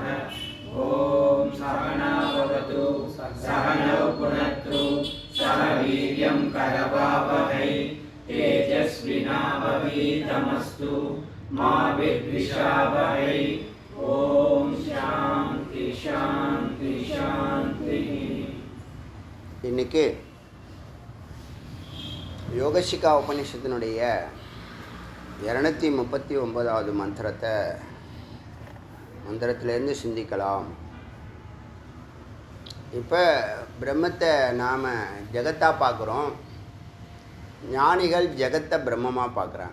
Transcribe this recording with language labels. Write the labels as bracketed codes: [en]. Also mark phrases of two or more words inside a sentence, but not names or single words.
[sa] ओम सहना भवतु सहनौ पुनत्तु सह वीर्यं करवावहै तेजस्विनावधीतमस्तु मा विद्विषावहै। ओम शांति शांति शांति। [ta] இன்னைக்கு யோகசிகா உபனிஷத்தினுடைய 239வது மந்திரத்திலேருந்து சிந்திக்கலாம். இப்போ பிரம்மத்தை நாம் ஜெகத்தாக பார்க்குறோம், ஞானிகள் ஜெகத்தை பிரம்மமாக பார்க்குறாங்க.